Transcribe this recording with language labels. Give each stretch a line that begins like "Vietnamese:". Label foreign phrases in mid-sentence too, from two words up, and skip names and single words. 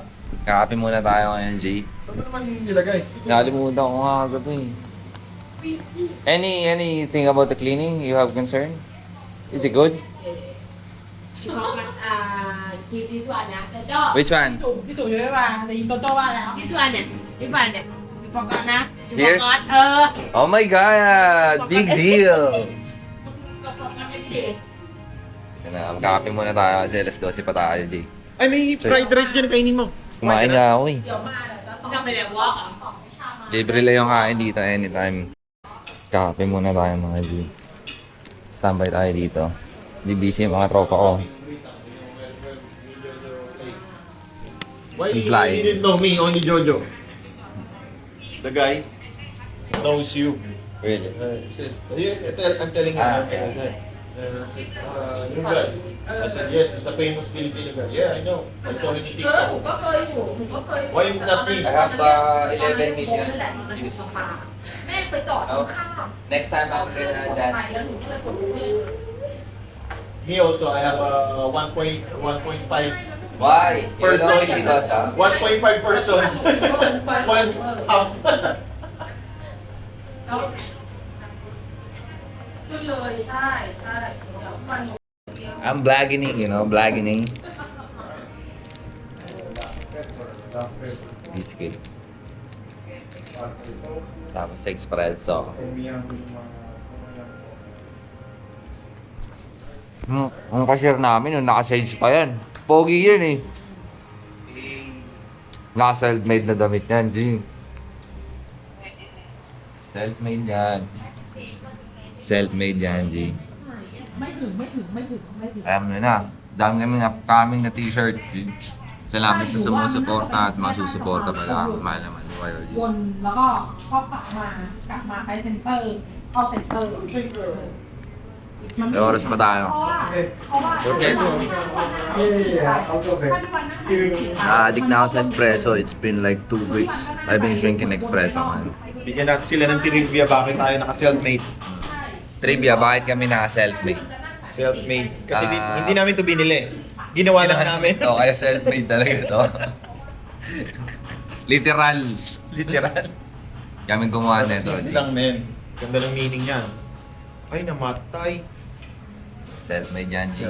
Filipino: Kakape muna tayo ngayon, G. Ano naman nilagay? Nakalimutan ko nga kagabi.
English: Anything about the cleaning you have concern? Is it good? Keep this one นะ the dog Which one?
Thai: พี่ตู่ยังไม่มาแต่ยิงโตโต้ว่าแล้ว
English: this one
Thai: เนี่ย
English: this one
Thai: เนี่ย
English: you forgot
Thai: นะ you
English: Here? forgot Oh my God! Big deal!
Thai: ก็ forgot ไม่ดี
Filipino: Yan na, magkakape muna tayo kasi alas 12 pa tayo, G. Ay, may
English: fried rice
Filipino: dyan kainin mo. Kumain nga ako eh.
Thai: เดี๋ยวมาเดี๋ยวจะต้องไปเรียน walk อ่ะ
Filipino: Libre lang yung kain dito anytime. Kakape muna tayo mga G. Standby tayo dito. Hindi busy yung mga tropa ko.
English: Why He's you lying. didn't know me, only Jojo? The guy knows you. Really? I'm telling him. Okay. New guy. I said, yes, he's a famous Filipino guy. Yeah, I know. I saw him in
Thai: หนู
English: TikTok.
Thai: ก็เคยอยู่หนูก็เคย
English: Why not me? I have 11 million views.
Thai: แม่ไปจอดข้าง
English: Next time I'm gonna
Thai: ไป
English: dance.
Thai: แล้วหนูก็เลยกดนี่
English: Me also, I have a 1.5 Why? person. 1.5 person. 1 half.
Thai: แล้วขึ้นเลยใช่ใช่เดี๋ยวมัน
English: I'm blagging, you know, blagging. Biscuit.
Filipino: Tapos espresso. Ang cashier namin, yung naka-shades pa yan. Pogi yun eh. Naka-self-made na damit yan, G. Self-made yan. Self-made yan, G.
Thai: ไม่ถึง
Filipino: Alam nyo na, dami kami upcoming na t-shirt. Salamat sa sumusuporta at masusuporta pala. Mahal naman ni YLG.
Thai: วนแล้วก็กลับมาใช้เซ็นเตอร์เข้าเซ็นเตอร์
Filipino: May oras pa tayo.
Thai: เพราะว่า
English: Okay.
Filipino: Na-addict na ako sa espresso.
English: It's been like 2 weeks. I've been drinking espresso, man.
Filipino: Bigyan natin sila ng trivia bakit tayo naka-self-made. Trivia, bakit kami naka-self-made? Self-made. Kasi hindi namin to binili. Ginawa lang namin. Oo, kaya self-made talaga to. Literals. Literal. Kami gumawa nito. Simple lang, men. Ganda ng meaning yan. Ay, namatay. Self-made yan, G.